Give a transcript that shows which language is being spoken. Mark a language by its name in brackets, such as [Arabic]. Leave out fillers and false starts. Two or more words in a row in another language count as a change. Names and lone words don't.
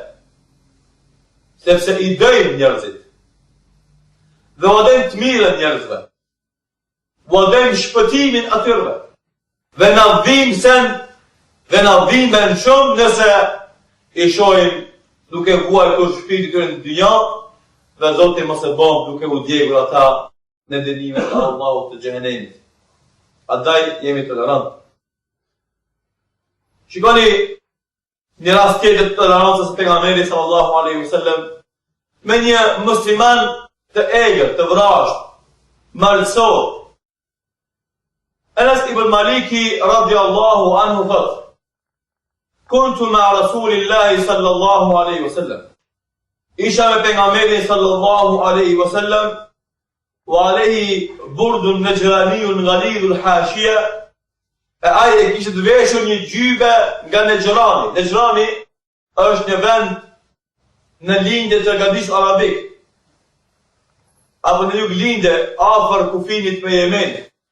[Albanian] Sepse i dojmë njerëzit, dhe u dojmë të mirën njerëzve, u dojmë shpëtimin atyre, dhe na vim sen, dhe na vimen shumë nëse i shohim duke vuajtur shpirtin e tyre në dynjë, dhe Zoti mos e bën duke u djegur ata në dënimet e Allahut të xhenemit. Andaj jemi tolerant. Shikoni një rast tjetër të tolerancës së pejgamberit [Arabic] صلى الله عليه وسلم [Albanian] me një musliman të egër, të vrasht, malsor. Anas ibn Maliki [Arabic] رضي الله عنه [Albanian] thot: [Arabic] كنت مع رسول الله صلى الله عليه وسلم. [Albanian] isha me pejgamberin [Arabic] صلى الله عليه وسلم, وعليه برد نجراني غليظ الحاشية, [Albanian] e ai e kishte të veshur një gjybe nga Nejrani. Nejrani është një vend në lindje të Gadis Arabik, apo në jug lindje afër kufinit me Yemenit.